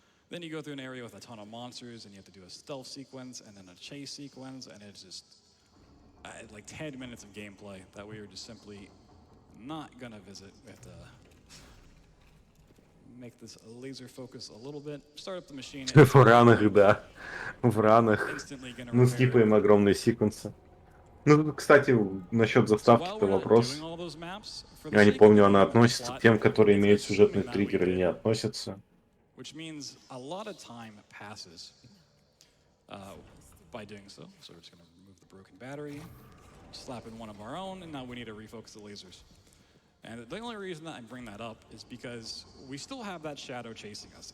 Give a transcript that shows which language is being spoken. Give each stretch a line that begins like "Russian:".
English: Then you go through an area with a ton of monsters, and you have to do a stealth sequence and then a chase sequence, and it's just like 10 minutes of gameplay that we are just simply not gonna visit. We have to make this laser focus a little bit, start up the machine.
Russian: В ранах, да. В ранах мы скипаем огромные секвенсы. Ну, кстати, насчет заставки-то вопрос. Я не помню, она относится к тем, которые имеют сюжетный триггер или не относится.
English: Which means a lot of time passes by doing so. So we're just going to remove the broken battery, slap in one of our own, and now we need to refocus the lasers. And the only reason that I bring that up is because we still have that shadow chasing us.